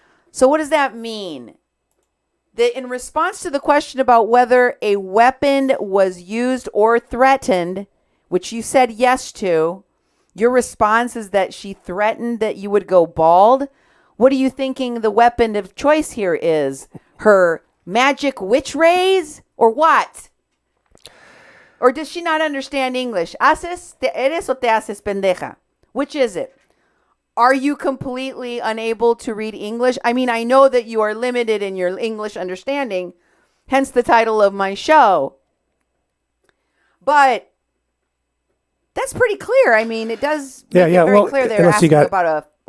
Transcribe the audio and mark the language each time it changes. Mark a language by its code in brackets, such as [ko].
[en] So what does that mean? That in response to the question about whether a weapon was used or threatened, which you said yes to, your response is that she threatened that you would go bald. What are you thinking the weapon of choice here is? Her magic witch rays or what? Or does she not understand English? [es] ¿Haces, eres o te haces pendeja? [en] Which is it? Are you completely unable to read English? I mean, I know that you are limited in your English understanding, hence the title of my show. But that's pretty clear. I mean, it does make it very clear they're asking about a...